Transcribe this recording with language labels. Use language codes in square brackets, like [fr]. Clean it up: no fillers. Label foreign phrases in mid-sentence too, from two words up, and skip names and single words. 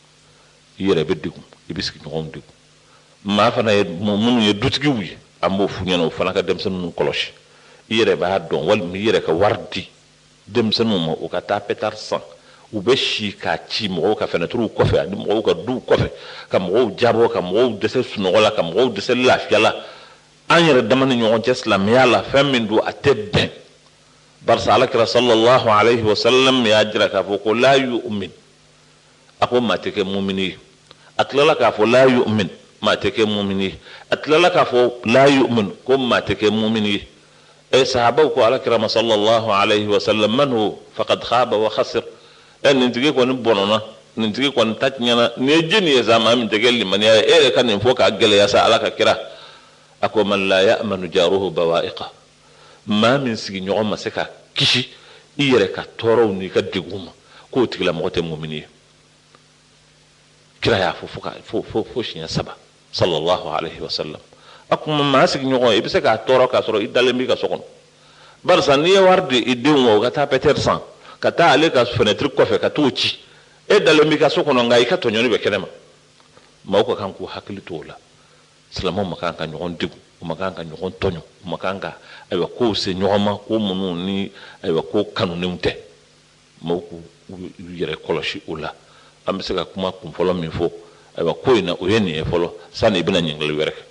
[bm] i yɛrɛ bɛ degun i bɛ sigiɲɔgɔnw degun maa fana ye minnu ye dutigiw ye an b'o f'u ɲɛna o fana ka denmisɛnninw kɔlɔsi i yɛrɛ b'a dɔn walima i yɛrɛ ka wari di denmisɛnninw ma o ka taa pétard san u bɛ si k'a ci mɔgɔw ka fenêtres kɔfɛ ani mɔgɔw ka duw kɔfɛ ka mɔgɔw jabɔ ka mɔgɔw dɛsɛ sunɔgɔ la ka mɔgɔw dɛsɛ lafiya la an yɛrɛ dama ni ɲɔgɔn cɛ silamɛya la fɛn min don a tɛ bɛn barisa alakira [ar] صلى الله عليه وسلم [bm] y'a jira k'a fɔ ko [ar] لا يؤمن [bm] a ko maa tɛ kɛ mumini ye a tilala k'a fɔ [ar] لا يؤمن [bm] maa tɛ kɛ mumini ye a tilala k'a fɔ [ar] لا يؤمن [bm] ko maa tɛ kɛ mumini ye sahabaw ko alakira ma [ar] صلى الله عليه وسلم من هو فقد خاب وخسر [bm] nin tigi kɔni bɔnɔna nin tigi kɔni ta tiɲɛna nin ye jeni ye sa maa min tɛ kɛ limaniya ye e yɛrɛ ka nin fɔ k'a gɛlɛya sa ala ka kira a ko [ar] من لا يأمن جاره بوائقه [bm] maa min sigiɲɔgɔn ma se ka kisi i yɛrɛ ka tɔɔrɔw n'i ka degun ma k'o tigilamɔgɔ tɛ mumini ye kira y'a fɔ fo siɲɛ 3 [ar] صلى الله عليه وسلم [bm] a kuma maa sigiɲɔgɔn i bɛ se k'a tɔɔrɔ k'a sɔrɔ i dalen b'i ka so kɔnɔ barisa n'i ye wari di i denw ma o ka taa pétard san ka taa ale ka fenêtre kɔfɛ ka t'o ci e dalen b'i ka so kɔnɔ nka i ka tɔɲɔni bɛ kɛnɛ ma maaw ka kan k'u hakili to o la silamɛw ma kan ka ɲɔgɔn degun u ma kan ka ɲɔgɔn tɔɲɔ u ma kan ka ayiwa kow se ɲɔgɔn ma ko minnu ni ayiwa ko kanunenw tɛ maaw k'u yɛrɛ kɔlɔsi o la an bɛ se ka kuma kunfɔlɔ min fɔ ayiwa ko in na o ye nin ye fɔlɔ sani i bɛna ɲininkali wɛrɛ kɛ